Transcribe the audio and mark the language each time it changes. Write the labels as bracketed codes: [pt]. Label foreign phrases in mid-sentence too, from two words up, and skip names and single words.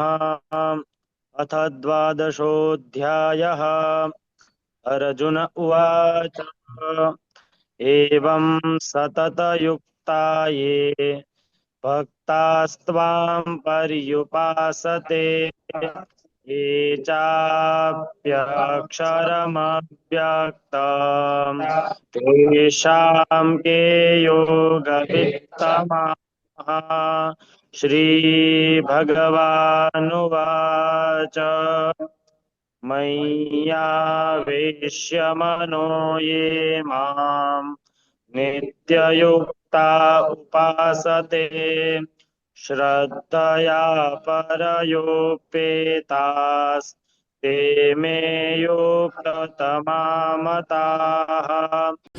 [sa] અથ દ્વાદશોऽધ્યાયઃ. અર્જુન ઉવાચ એવં સતતયુક્તા યે ભક્તાસ્ત્વાં પર્યુપાસતે ये चाप्यक्षरमव्यक्तम् तेषां के योगवित्तमः. श्रीभगवानुवाच मय्यावेश्य मनो ये मां नित्ययुक्ता उपासते श्रद्धया परयोपेतास् ते मे युक्ततमा मताः.